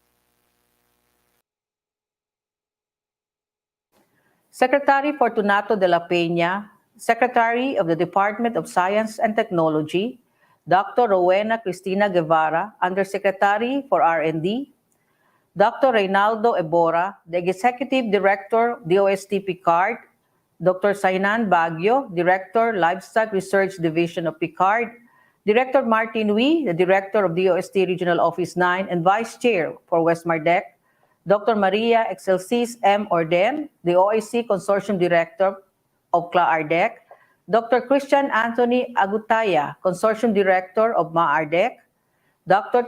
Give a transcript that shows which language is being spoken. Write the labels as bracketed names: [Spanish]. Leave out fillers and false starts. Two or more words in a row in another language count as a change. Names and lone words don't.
[English] Secretary Fortunato de la Peña, Secretary of the Department of Science and Technology, Dr. Rowena Cristina Guevara, Undersecretary for R&D, Dr. Reynaldo Ebora, the Executive Director, DOST-PCAARRD, Dr. Sainan Baguio, Director, Livestock Research Division of PCAARRD, Director Martin Wee, the Director of DOST Regional Office 9 and Vice Chair for West Mardec, Dr. Maria Excelsis M. Orden, the OIC Consortium Director of CLAARDEC, Dr. Christian Anthony Agutaya, Consortium Director of MAARDEC, Dr.